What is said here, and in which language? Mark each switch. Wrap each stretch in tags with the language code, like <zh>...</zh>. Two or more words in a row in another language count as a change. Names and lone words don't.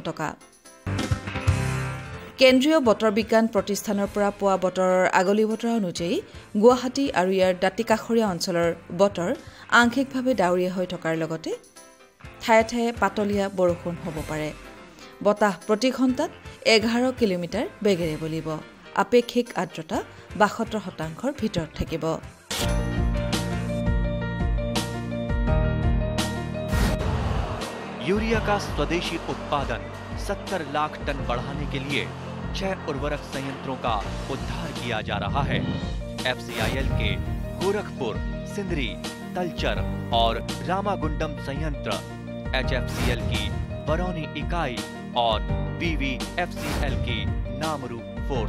<as>টকা কেন্দ্ৰীয় বতৰ বিজ্ঞান প্ৰতিষ্ঠানৰ পৰা পোৱা বতৰৰ আগলি বতৰ অনুযায়ী গুৱাহাটী আৰু ইয়াৰ দাঁতিকাষৰীয়া অঞ্চলৰ বতৰ আংশিকভাৱে ডাৱৰীয়া হৈ থকাৰ লগতে ঠায়ে ঠায়ে পাতলীয়া বৰষুণ হ'ব পাৰে বতাহ প্ৰতি ঘণ্টাত ১১ কিলোমিটাৰ বেগেৰে বলিব আপেক্ষিক আৰ্দ্ৰতা ৭২% ভিতৰত থাকিব</as> <hi>यूरिया का स्वदेशी उत्पादन 70 लाख टन बढ़ाने के लिए 6 उर्वरक संयंत्रों का उद्धार किया जा रहा है। FCIL के गोरखपुर, सिंदरी, तलचर और रामागुंडम संयंत्र, HFCL की बरौनी इकाई और BVFCL की नामरू फोर्थ।</hi>